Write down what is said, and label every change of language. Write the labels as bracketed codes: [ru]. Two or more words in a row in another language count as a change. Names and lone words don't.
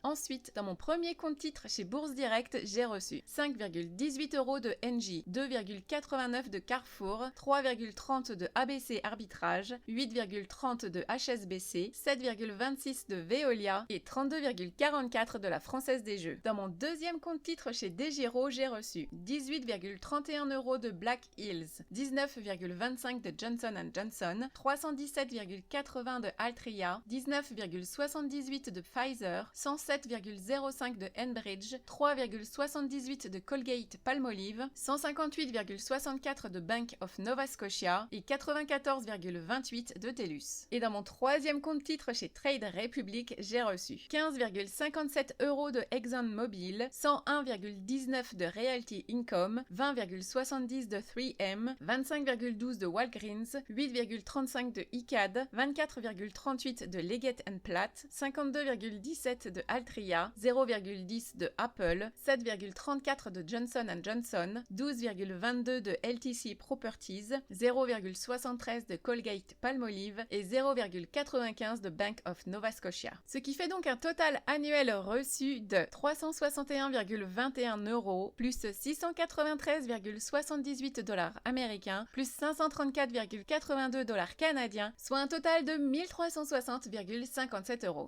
[fr] Ensuite, dans mon premier compte titre chez Bourse Direct, j'ai reçu 5,18 € de Engie, 2,89 de Carrefour, 3,30 de ABC Arbitrage, 8,30 de HSBC, 7,26 de Veolia et 32,44 de la Française des Jeux. Dans mon deuxième compte titre chez DEGIRO, j'ai reçu 18,31 € de Black Hills, 19,25 de Johnson & Johnson, 317,80 de Altria, 19,78 de Pfizer, 107,05 de Enbridge, 3,78 de Colgate-Palmolive, 158,64 de Bank of Nova Scotia et 94,28 de TELUS. Et dans mon troisième compte titre chez Trade Republic, j'ai reçu 15,57 € de ExxonMobil, 101,19 de Realty Income, 20,70 de 3M, 25,12 de Walgreens, 8,35 de ICAD, 24,38 de Leggett & Platt, 52,17 de Altria, 0,10 de Apple, 7,34 de Johnson & Johnson, 12,22 de LTC Properties, 0,73 de Colgate-Palmolive et 0,95 de Bank of Nova Scotia. Ce qui fait donc un total annuel reçu de 361,21 € plus 693,78 $ américains plus 534,82 $ canadiens, soit un total de 1360,57 €.